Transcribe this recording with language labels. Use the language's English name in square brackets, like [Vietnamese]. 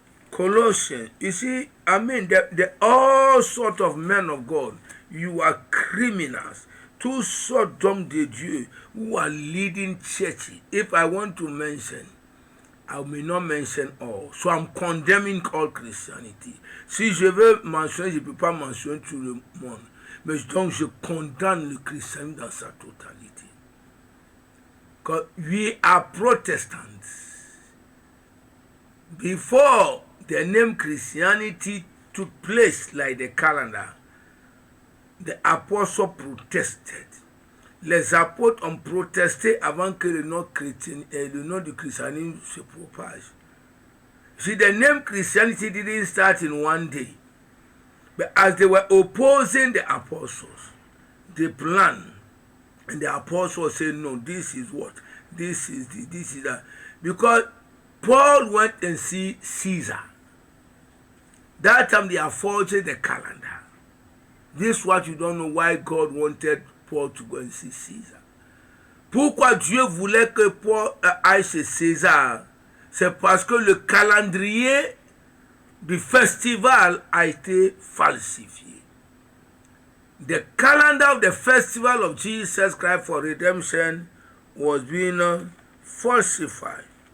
[English] Colossians, you see, I mean, the all sort of men of God, you are criminals, [French] tous sortes d'hommes de Dieu [English] who are leading churches. If I want to mention, I may not mention all. So I'm condemning all Christianity. [French] Si je veux mentionner, je ne peux pas mentionner tout le monde. Mais donc je condamne le christianisme dans sa totalité. [English] Because we are Protestants. Before the name Christianity took place like the calendar, the apostles protested. [French] Les apôtres ont protesté avant que le nom du christianisme se propage. [English] See, the name Christianity didn't start in one day. But as they were opposing the apostles, they planned. And the apostles said, no, this is what? This is that. Because Paul went and see Caesar. That time they are forging the calendar. This is what you don't know why God wanted Paul to go and see Caesar. [French] Pourquoi Dieu voulait que Paul aille chez César? C'est parce que le calendrier du festival a été falsifié. [English] The calendar of the festival of Jesus Christ for redemption was being falsified.